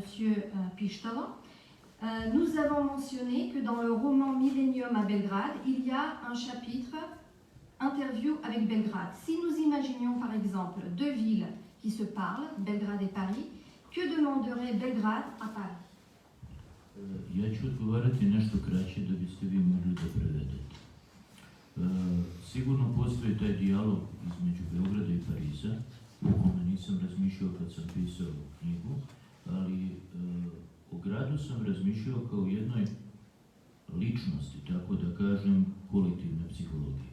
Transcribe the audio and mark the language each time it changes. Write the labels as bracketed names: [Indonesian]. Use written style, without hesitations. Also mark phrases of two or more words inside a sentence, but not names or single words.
[French] Pištalo, nous avons mentionné que dans le roman Millennium à Belgrade, il y a un chapitre interview avec Belgrade. Si nous imaginions par exemple deux villes qui se parlent, Belgrade et Paris, que demanderait Belgrade à Paris? [Serbian] Ja ću odgovarati nešto kraće da biste vi mogli da prevedete. Sigurno postoji taj dijalog između Beograda i Pariza, o kome nisam razmišljao kad sam pisao knjigu, ali o gradu sam razmišljao kao jednoj ličnosti, tako da kažem, kolektivne psihologije.